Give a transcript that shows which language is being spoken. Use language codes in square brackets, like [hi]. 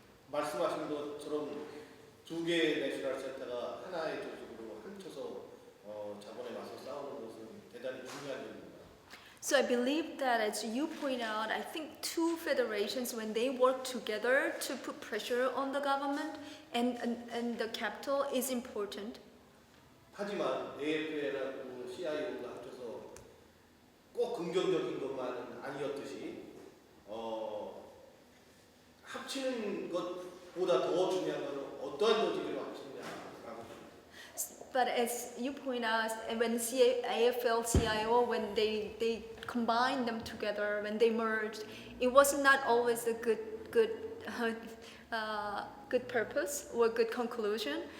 [ko] 말씀하신 것처럼 두 개의 내셔널 센터가 하나의 조직으로 합쳐서 자본에 맞서 싸우는 것은 대단히 중요한 일입니다. [en] So I believe that, as you point out, I think two federations, when they work together to put pressure on the government and the capital, is important. [ko] 하지만 AFL하고 CIO가 합쳐서 꼭 긍정적인 것만은 아니었듯이 합치는 것보다 더 중요한 것은 어떠한 조직으로 합치느냐라고 봅니다. [en] But as you point out, when AFL, CIO, when they combined them together, when they merged, it was not always a good purpose or good conclusion.